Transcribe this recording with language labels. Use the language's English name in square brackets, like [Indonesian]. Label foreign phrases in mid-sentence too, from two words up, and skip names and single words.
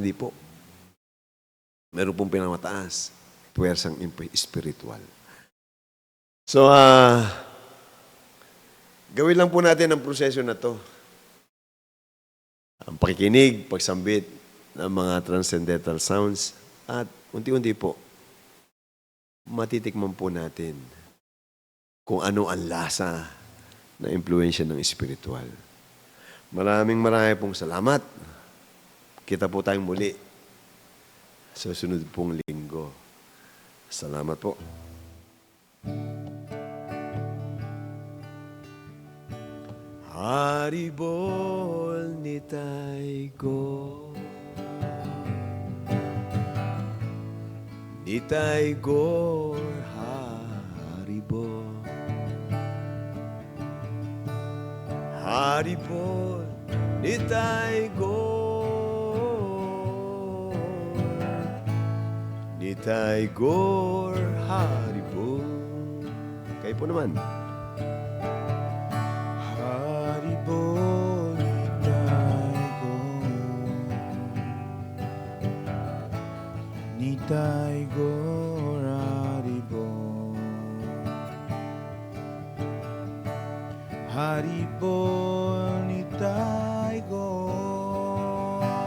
[Filipino] Hindi po. Meron pong pinakamataas. Puwersang spiritual. So, gawin lang po natin ang proseso na to. Ang pakikinig, pagsambit ng mga [English] transcendental sounds, [Filipino] at unti-unti po, matitikman po natin kung ano ang lasa na impluensya ng spiritual. Maraming pong salamat. Kita po tayong muli sa sunod pong linggo. Salamat po. Haribol nitay go, nitay go, haribol. Haribol, Nitai Gor Haribo. Kayo po naman. Haribo, Nitai Gor. Nitai Gor Haribo. Haribo, Nitai Gor.